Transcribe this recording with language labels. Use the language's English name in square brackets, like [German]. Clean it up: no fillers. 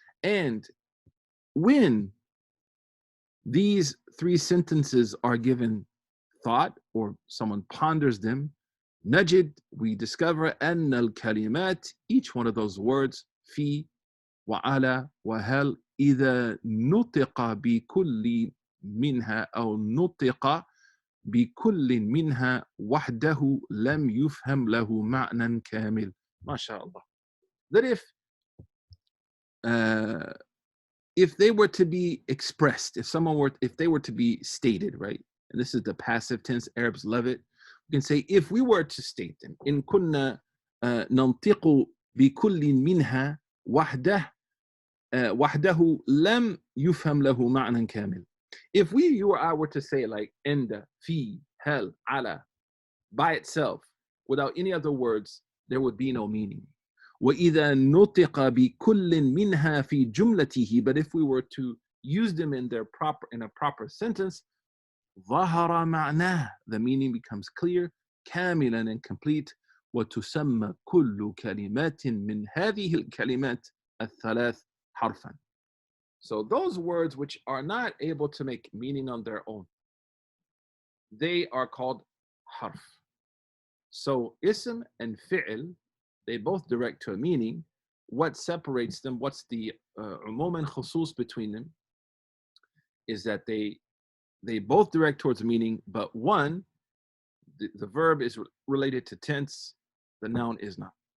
[English] And when these three sentences are given thought or someone ponders them, [Arabic] نجد, [English] we discover [Arabic] أن الكلمات, [English] each one of those words, [Arabic] في وعلى وهل, إذا نطق بكل منها أو نطق بكل منها وحده لم يفهم له معنى كامل. ما شاء الله. [English] That if they were to be expressed, if they were to be stated, right? And this is the passive tense, Arabs love it. We can say, if we were to state them, [Arabic] إن كنا ننطق بكل منها وحده لم يفهم له معنى كامل. [English] If you or I were to say like عند, في, هل, على by itself without any other words, there would be no meaning. [Arabic] وإذا نطق بكل منها في جملته, [English] but if we were to use them in a proper sentence, [Arabic] ظهر معناه, [English] the meaning becomes clear, كاملا and complete. [Arabic] وتسمى كل كلمات من هذه الكلمات الثلاث حرفا. [English] So those words which are not able to make meaning on their own, they are called harf. So ism and fi'l, they both direct to a meaning. What separates them, what's the umum and khusus between them, is that they both direct towards a meaning, but one, the verb is related to tense, the noun is not.